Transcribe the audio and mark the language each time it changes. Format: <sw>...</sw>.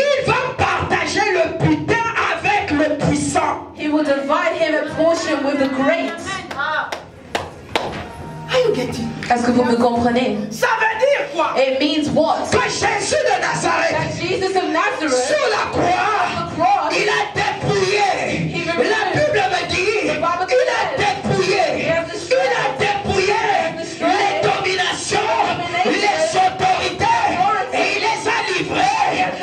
<fr>Il va partager le butin avec le puissant.</fr> <en>He will divide him a portion with the great. Are you getting?</en> <fr>Est-ce que vous me comprenez? Ça veut dire quoi?</fr> <en>It means what?</en> <fr>Que Jésus de Nazareth,</fr> <en>That Jesus of Nazareth,</en> <fr>sur la croix,</fr> <en>on the cross,</en> <fr>il a dépouillé. La Bible me dit, il a dépouillé. Il a dépouillé les dominations, les autorités, et il les a livrées.</fr>